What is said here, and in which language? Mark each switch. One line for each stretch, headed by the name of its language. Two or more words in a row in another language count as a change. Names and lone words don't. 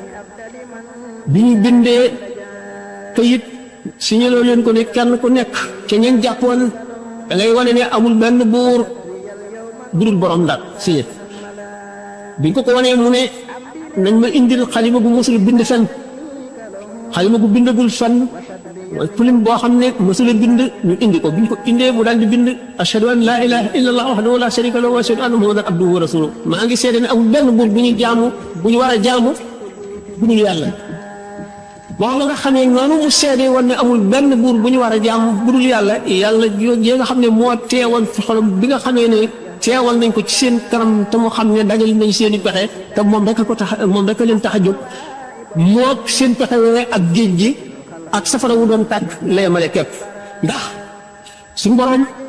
Wolof: bi ñu bindee kayit signaloo leen ko ne kenn ku nekk ca ñeen jàppoon da ngay wane ne amul benn buur budul borom daal signé biñ ko wanee mu ne nañ ma indil xalima gu mosul bind fenn xalima gu bindagul fenn mooy plume boo xam ne mosul bind ñu indi ko biñ ko indee mu daal di bind
Arabic: أشهد أن لا إله إلا الله وحده لا شريك له وأشهد أن محمدا عبده ورسوله
Wolof: maa ngi seede ne amul benn buur bu ñu jaamu bu ñu war a jaamu bu ñu yàlla wax la nga xamee noonu mu seede woon ne amul benn buur bu ñu war a jaamu bu dul yàlla yàlla yi nga xam ne moo teewal fi xolam bi nga xamee ne teewal nañ ko ci seen kanam te mu xam ne dajal nañ seen i pexe te moom rek ko tax moom rek leen tax a jóg moo seen pexe wee ak géej gi ak safara wu doon tàkk lay male képp ndax suñu borom